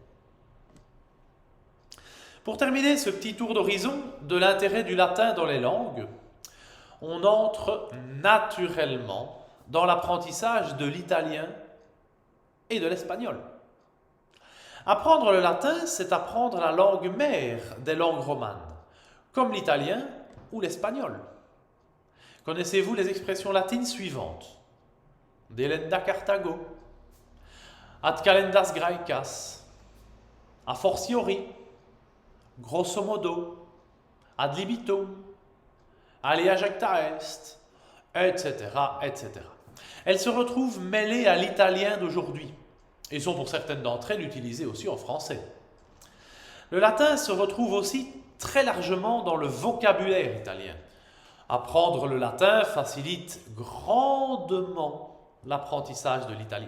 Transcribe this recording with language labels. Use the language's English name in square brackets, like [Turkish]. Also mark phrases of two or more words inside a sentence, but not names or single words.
[French] Pour terminer ce petit tour d'horizon de l'intérêt du latin dans les langues, on entre naturellement dans l'apprentissage de l'italien et de l'espagnol. Apprendre le latin, c'est apprendre la langue mère des langues romanes, comme l'italien ou l'espagnol. Connaissez-vous les expressions latines suivantes? [Latin] Delenda Carthago, ad calendas graecas, a fortiori, grosso modo, ad libitum, alia jacta est, etc., etc. [French] Elles se retrouvent mêlées à l'italien d'aujourd'hui et sont pour certaines d'entre elles utilisées aussi en français. Le latin se retrouve aussi très largement dans le vocabulaire italien. Apprendre le latin facilite grandement l'apprentissage de l'italien.